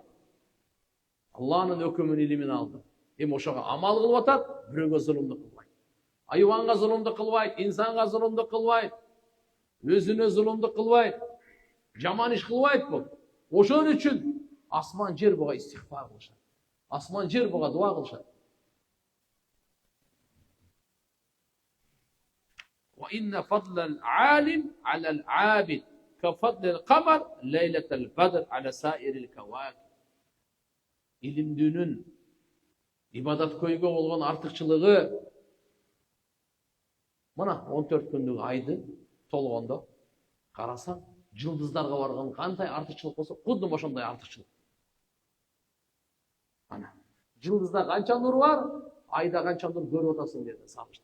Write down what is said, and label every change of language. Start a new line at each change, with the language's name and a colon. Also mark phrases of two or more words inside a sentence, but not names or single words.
Kyrgyz: Алланын өкүмүн илимин алды. Эми ошого амал кылып атат, бирөөгө зулумдук кылбайт. Айванга зулумдук кылбайт, инсанга зулумдук кылбайт, өзүнө зулумдук кылбайт, жаман иш кылбайт бул. Ошон үчүн асман жер буга истихбар кылышат. Асман жер буга дуа кылышат.
Arabic: وإن فضل العالم على العابد كفضل القمر ليلة البدر على سائر الكواكب.
Kyrgyz: Илимдүүнүн ибадаткөйгө болгон артыкчылыгы мына 14 күндүк айды толгондо карасаң, жылдыздарга барган кандай артыкчылык болсо, кудду ошондой артыкчылык. Ана, жылдызда канча нур бар, айда канча нур көрүп атасың деди сабышты.